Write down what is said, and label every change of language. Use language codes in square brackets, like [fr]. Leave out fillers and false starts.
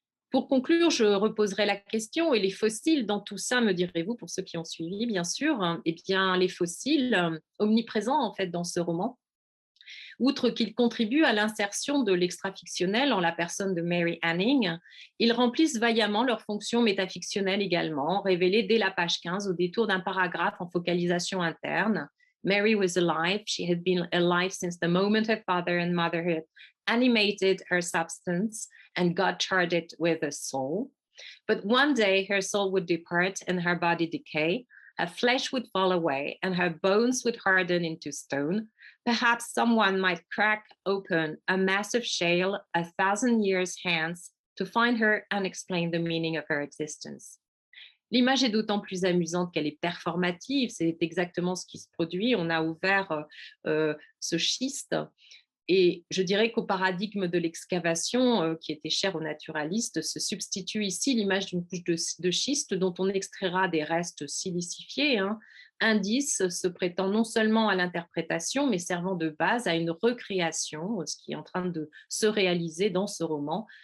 [fr] Pour conclure, je reposerai la question, et les fossiles dans tout ça, me direz-vous, pour ceux qui ont suivi, bien sûr, eh bien, les fossiles omniprésents en fait dans ce roman, outre qu'ils contribuent à l'insertion de l'extra-fictionnel en la personne de Mary Anning, ils remplissent vaillamment leur fonction métafictionnelle également, révélée dès la page 15 au détour d'un paragraphe en focalisation interne. [en] Mary was alive. She had been alive since the moment her father and mother had animated her substance and God charged it with a soul. But one day her soul would depart and her body decay. Her flesh would fall away and her bones would harden into stone. Perhaps someone might crack open a massive shale 1,000 years hence to find her and explain the meaning of her existence. [fr] L'image est d'autant plus amusante qu'elle est performative, c'est exactement ce qui se produit. On a ouvert ce schiste et je dirais qu'au paradigme de l'excavation qui était cher aux naturalistes se substitue ici l'image d'une couche de schiste dont on extraira des restes silicifiés, indice se prêtant non seulement à l'interprétation mais servant de base à une recréation, ce qui est en train de se réaliser dans ce roman.